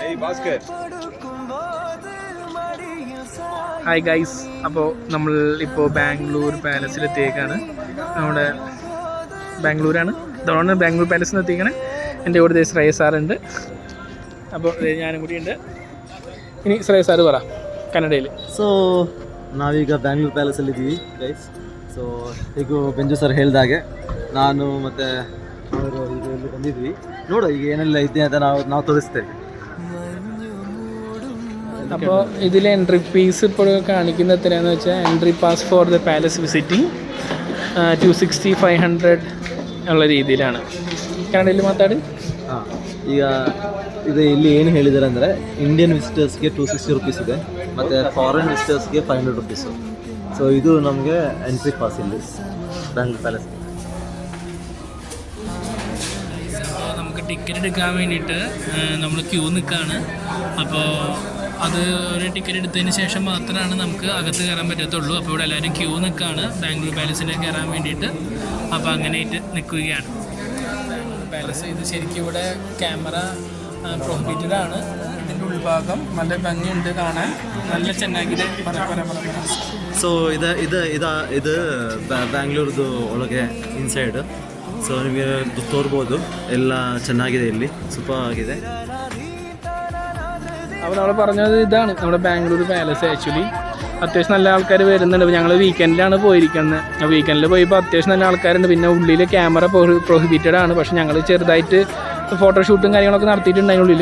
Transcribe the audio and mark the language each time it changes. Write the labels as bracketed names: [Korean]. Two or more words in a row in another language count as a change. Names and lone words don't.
[English] hi guys, [Malayalam] അപ്പോൾ നമ്മൾ ഇപ്പോൾ ബാംഗ്ലൂർ പാലസിലെത്തിയേക്കാണ്. നമ്മുടെ ബാംഗ്ലൂരാണ്, ഇതാണ് ബാംഗ്ലൂർ പാലസിലെത്തിയേക്കാണ്. എൻ്റെ കൂടെ ശ്രേയസ് സാറുണ്ട്. അപ്പോൾ ഞാനും കൂടി ഉണ്ട്. ഇനി ശ്രേയസ് സാറ് പറ ಕನ್ನಡದಲ್ಲಿ. [Kannada] ಸೊ ನಾವೀಗ ಬ್ಯಾಂಗ್ಳೂರ್ ಪ್ಯಾಲೇಸಲ್ಲಿದ್ದೀವಿ ಗೈಸ್. ಸೊ ಈಗ ಬೆಂಜು ಸರ್ ಹೇಳಿದಾಗೆ ನಾನು ಮತ್ತು ಅವರು ಈಗ ಇಲ್ಲಿ ಬಂದಿದ್ವಿ. ನೋಡು ಈಗ ಏನೆಲ್ಲ ಇದೆ ಅಂತ ನಾವು ತೋರಿಸ್ತೇವೆ. [Malayalam] അപ്പോൾ ഇതിൽ [English] entry fees [Malayalam] ഇപ്പോൾ കാണിക്കുന്നത് എത്രയാണെന്ന് വെച്ചാൽ [English] entry pass for the palace visiting [Malayalam] 260, 500 ഉള്ള രീതിയിലാണ്. [Kannada] കನ್ನಡದಲ್ಲಿ ಮಾತಾಡಿ. ಹಾಂ, ಈಗ ಇದು ಇಲ್ಲಿ ಏನು ಹೇಳಿದ್ದಾರೆ ಅಂದರೆ [English] Indian visitorsge [Kannada] 260 ರುಪೀಸ್ ಇದೆ ಮತ್ತು [English] foreign visitorsge [Kannada] 500 ರುಪೀಸು. ಸೊ ಇದು ನಮಗೆ [English] entry pass [Kannada] ಇಲ್ಲಿ ಬ್ಯಾಂಗ್ಳೂರ್ ಪ್ಯಾಲೇಸ್. [Malayalam] നമുക്ക് ടിക്കറ്റ് എടുക്കാൻ വേണ്ടിയിട്ട് നമ്മൾ ക്യൂ നിൽക്കുകയാണ്. അപ്പോൾ അത് ഒരു ടിക്കറ്റ് എടുത്തതിന് ശേഷം മാത്രമാണ് നമുക്ക് അകത്ത് കയറാൻ പറ്റത്തുള്ളൂ. അപ്പോൾ ഇവിടെ എല്ലാവരും ക്യൂ നിൽക്കുകയാണ് ബാംഗ്ലൂർ പാലസിലേക്ക് കയറാൻ വേണ്ടിയിട്ട്. അപ്പോൾ അങ്ങനെയായിട്ട് നിൽക്കുകയാണ് പാലസ്. ഇത് ശരിക്കും ഇവിടെ [English] camera prohibited [Malayalam] ആണ്. ഇതിൻ്റെ ഉൾഭാഗം നല്ല ഭംഗിയുണ്ട് കാണാൻ, നല്ല ಚೆನ್ನಾಗಿದೆ. [Kannada] ಸೊ ಇದು ಬ್ಯಾಂಗ್ಳೂರ್ದು ಒಳಗೆ ಇನ್ಸೈಡ್. ಸೊ ನಿಮಗೆ ತೋರ್ಬೋದು, ಎಲ್ಲ ಚೆನ್ನಾಗಿದೆ, ಇಲ್ಲಿ ಸೂಪರ್ ಆಗಿದೆ. [Malayalam] അപ്പോൾ നമ്മൾ പറഞ്ഞത് ഇതാണ് നമ്മുടെ ബാംഗ്ലൂർ പാലസ്. ആക്ച്വലി അത്യാവശ്യം നല്ല ആൾക്കാർ വരുന്നുണ്ട്. ഞങ്ങൾ വീക്കെൻഡിലാണ് പോയിരിക്കുന്നത്. വീക്കെൻഡിൽ പോയപ്പോൾ അത്യാവശ്യം നല്ല ആൾക്കാരുണ്ട്. പിന്നെ ഉള്ളിൽ [English] camera prohibited [Malayalam] ആണ്. പക്ഷേ ഞങ്ങൾ ചെറുതായിട്ട് ഫോട്ടോഷൂട്ടും കാര്യങ്ങളൊക്കെ നടത്തിയിട്ടുണ്ട് അതിനുള്ളിൽ.